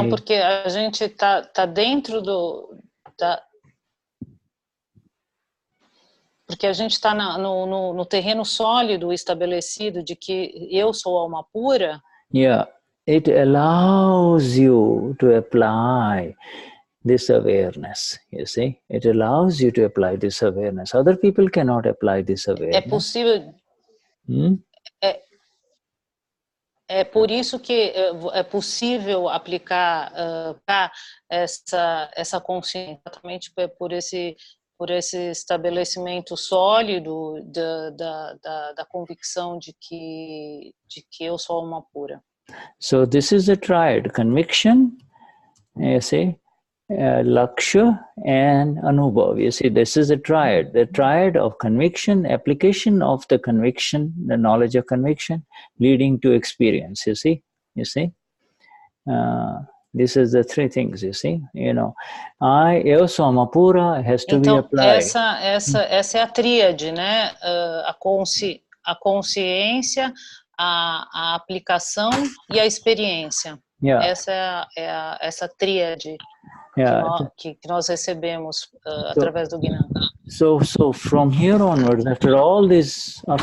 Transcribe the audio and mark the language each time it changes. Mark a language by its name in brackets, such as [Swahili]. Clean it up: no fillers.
[Portuguese] Então, porque a gente tá dentro porque a gente está no terreno sólido estabelecido de que eu sou alma pura. [English] Yeah, it allows you to apply this awareness, you see. It allows you to apply this awareness. Other people cannot apply this awareness. [Portuguese] É possível. É por isso que é possível aplicar essa consciência, exatamente por esse por esse estabelecimento sólido da convicção de que eu sou alma pura. [English] So this is the triad: conviction, you see, laksha, and anubhav. You see, this is the triad of conviction, application of the conviction, the knowledge of conviction, leading to experience. You see. This is the three things. You see, [Portuguese] eu sou alma pura [English] has to be applied. [Portuguese] Essa é a tríade, né? A consciência, a aplicação e a experiência. [English] Yeah. [Portuguese] Essa é essa tríade que nós recebemos através do Gnani. [English] So from here onwards, after all this